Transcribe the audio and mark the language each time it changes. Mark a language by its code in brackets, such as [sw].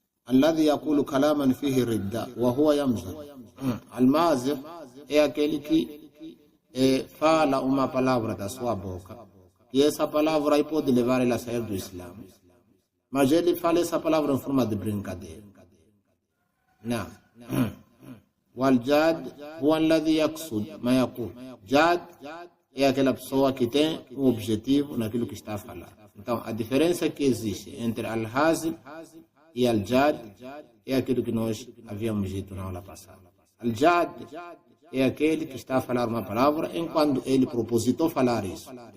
[ar] الذي يقول كلاما فيه ردة وهو يمزح. [pt] المازح é aquele que fala uma palavra da sua boca e essa palavra aí pode levar ele a sair do Islã, mas ele fala essa palavra em forma de brincadeira. Não. [ar] والجاد هو الذي يقصد ما يقول. [pt] جاد é aquela pessoa que tem um objetivo naquilo que está a falar. Então a diferença que existe entre al-hazil e al-jad é aquilo que nós havíamos dito na aula passada. Al-jad é aquele que está a falar uma palavra enquanto ele propositou falar isso.